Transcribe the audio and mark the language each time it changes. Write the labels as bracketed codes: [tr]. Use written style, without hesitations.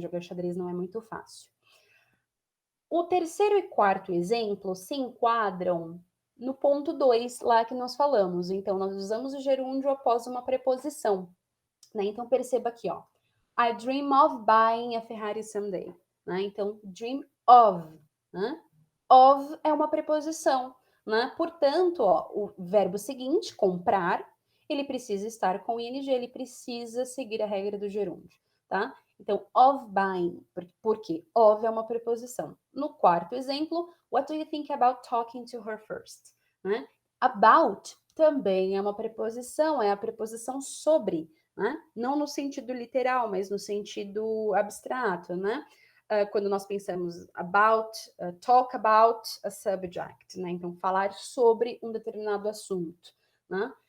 [pt] Jogar xadrez não é muito fácil. O terceiro e quarto exemplo se enquadram no ponto 2 lá que nós falamos. Então, nós usamos o gerúndio após uma preposição. Né? Então, perceba aqui, ó. [en] I dream of buying a Ferrari someday. [pt] Né? Então, dream of. Né? Of é uma preposição. Né? Portanto, ó, o verbo seguinte, comprar, ele precisa estar com ing, ele precisa seguir a regra do gerúndio. Tá? Então, of buying, porque of é uma preposição. No quarto exemplo, [en] what do you think about talking to her first? [pt] Né? About também é uma preposição, é a preposição sobre, né? Não no sentido literal, mas no sentido abstrato, né? Quando nós pensamos about, [en] talk about a subject, [pt] né? Então, falar sobre um determinado assunto, né?